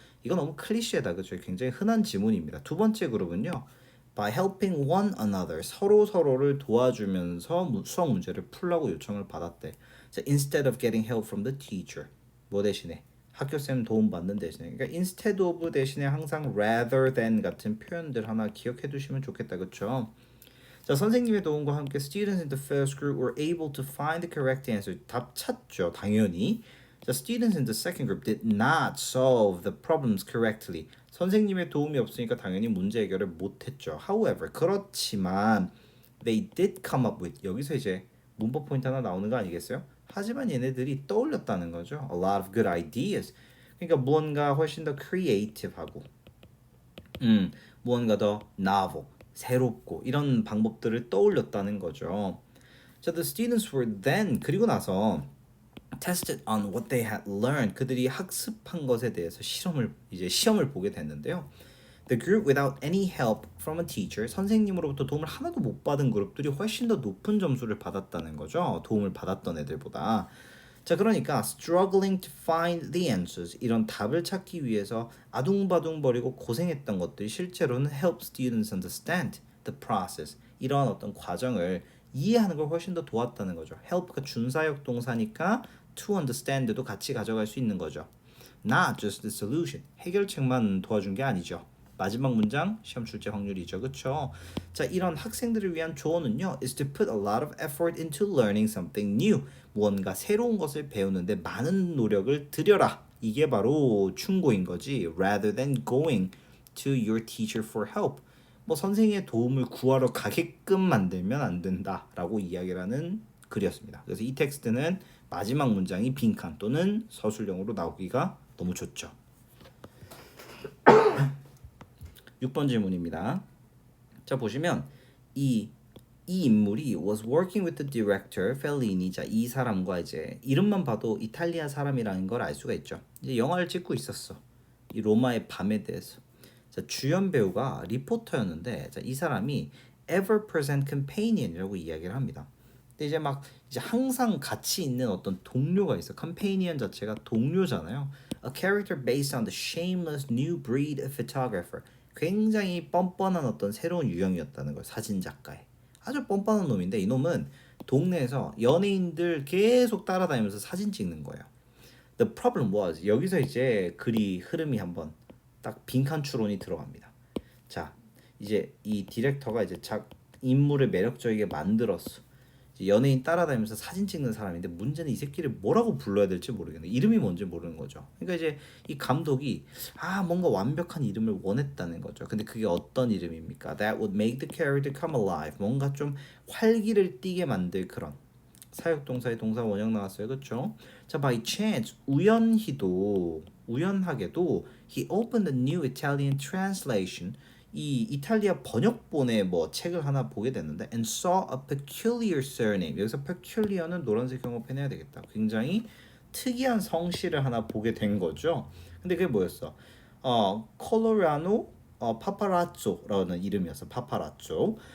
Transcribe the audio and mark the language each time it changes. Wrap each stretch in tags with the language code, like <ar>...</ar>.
<ko>이건 너무 클리셰다, 그렇죠? 굉장히 흔한 지문입니다. 두 번째 그룹은요,</ko> <en>by helping one another,</en> <ko>서로를 도와주면서 수학 문제를 풀라고 요청을 받았대. 자,</ko> <en>instead of getting help from the teacher,</en> <ko>뭐 대신에 학교쌤 도움 받는 대신에 그러니까</ko> <en>instead of</en> <ko>대신에 항상</ko> <en>rather than</en> <ko>같은 표현들 하나 기억해 두시면 좋겠다. 그렇죠? 자, 선생님의 도움과 함께</ko> <en>students in the first group were able to find the correct answer.</en> <ko>답 찾죠. 당연히.</ko> <en>자, students in the second group did not solve the problems correctly.</en> <ko>선생님의 도움이 없으니까 당연히 문제 해결을 못 했죠.</ko> <en>However,</en> <ko>그렇지만</ko> <en>they did come up with</en> <ko>여기서 이제 문법 포인트 하나 나오는 거 아니겠어요? 하지만 얘네들이 떠올렸다는 거죠.</ko> <en>A lot of good ideas.</en> <ko>그러니까 무언가 훨씬 더 creative하고 무언가 더 novel, 새롭고 이런 방법들을 떠올렸다는 거죠.</ko> <en>자, the students were then</en> <ko>그리고 나서</ko> <en>tested on what they had learned.</en> <ko>그들이 학습한 것에 대해서 시험을 보게 됐는데요.</ko> <en>The group without any help from a teacher,</en> <ko>선생님으로부터 도움을 하나도 못 받은 그룹들이 훨씬 더 높은 점수를 받았다는 거죠. 도움을 받았던 애들보다. 자, 그러니까</ko> <en>struggling to find the answers</en> <ko>이런 답을 찾기 위해서 아둥바둥거리고 고생했던 것들이 실제로는</ko> <en>help students understand the process</en> <ko>이런 어떤 과정을 이해하는 걸 훨씬 더 도왔다는 거죠. help가 준사역 동사니까 to understand도 같이 가져갈 수 있는 거죠.</ko> <en>Not just the solution</en> <ko>해결책만 도와준 게 아니죠. 마지막 문장 시험 출제 확률이죠. 그렇죠? 자, 이런 학생들을 위한 조언은요.</ko> <en>is to put a lot of effort into learning something new.</en> <ko>무언가 새로운 것을 배우는데 많은 노력을 들여라. 이게 바로 충고인 거지.</ko> <en>rather than going to your teacher for help.</en> <ko>뭐 선생님의 도움을 구하러 가게끔 만들면 안 된다라고 이야기를 하는 글이었습니다. 그래서 이 텍스트는 마지막 문장이 빈칸 또는 서술형으로 나오기가 너무 좋죠. 6번 질문입니다. 자, 보시면 이 인물이</ko> <en>was working with the director Fellini.</en> <ko>자, 이 사람과 이제 이름만 봐도 이탈리아 사람이라는 걸 알 수가 있죠. 이제 영화를 찍고 있었어. 이 로마의 밤에 대해서. 자, 주연 배우가 리포터였는데 자, 이 사람이</ko> <en>ever present companion</en> <ko>이라고 이야기를 합니다. 근데 이제 막 이제 항상 같이 있는 어떤 동료가 있어. companion 자체가 동료잖아요.</ko> <en>A character based on the shameless new breed of photographer.</en> <ko>굉장히 뻔뻔한 어떤 새로운 유형이었다는 걸 사진 작가의 아주 뻔뻔한 놈인데 이 놈은 동네에서 연예인들 계속 따라다니면서 사진 찍는 거예요.</ko> <en>The problem was</en> <ko>여기서 이제 글이 흐름이 한번 딱 빈칸 추론이 들어갑니다. 자, 이제 이 디렉터가 이제 인물을 매력적이게 만들었어. 이제 연예인 따라다니면서 사진 찍는 사람인데 문제는 이 새끼를 뭐라고 불러야 될지 모르겠네. 이름이 뭔지 모르는 거죠. 그러니까 이제 이 감독이 뭔가 완벽한 이름을 원했다는 거죠. 근데 그게 어떤 이름입니까?</ko> <en>That would make the character come alive.</en> <ko>뭔가 좀 활기를 띠게 만들 그런 사역동사의 동사 원형 나왔어요. 그렇죠?</ko> <en>자, by chance</en> <ko>우연하게도</ko> <en>he opened a new Italian translation.</en> <ko>이 이탈리아 번역본의 뭐 책을 하나 보게 됐는데</ko> <en>and saw a peculiar surname.</en> <ko>여기서 peculiar는 노란색 영어펜 해야 되겠다. 굉장히 특이한 성씨를 하나 보게 된 거죠. 근데 그게 뭐였어? 콜로라노 파파라쪼라는 이름이었어. 파파라쪼.</ko>